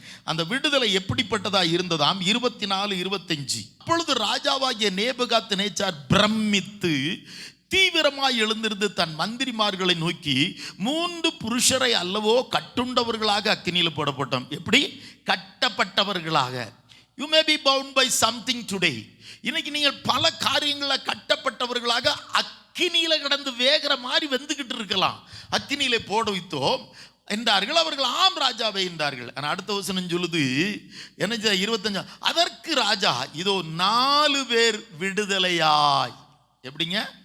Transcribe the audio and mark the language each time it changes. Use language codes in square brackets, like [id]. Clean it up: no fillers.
[ta] அந்த விடுதலை எப்படிப்பட்டதா இருந்ததாம்? 24-25. அப்பொழுது ராஜாவாகிய நேபுகாத்நேச்சார் பிரமித்து தீவிரமாய் எழுந்திருந்து தன் மந்திரிமார்களை நோக்கி, 3 புருஷரை அல்லவோ கட்டுண்டவர்களாக அக்கினியில் போடப்பட்டோம். எப்படி? கட்டப்பட்டவர்களாக. [en] You may be bound by something today. [ta] இன்னைக்கு நீங்கள் பல காரியங்களை கட்டப்பட்டவர்களாக அக்கினியில கடந்து வேகிற மாதிரி வெந்துகிட்டு இருக்கலாம். அக்கினியில போட வைத்தோம் என்றார்கள். அவர்கள் ஆம் ராஜாவை என்றார்கள். ஆனால் அடுத்த வசனம் சொல்லுது என்ன? 25. அதற்கு ராஜா, இதோ 4 பேர் விடுதலையாய். எப்படிங்க?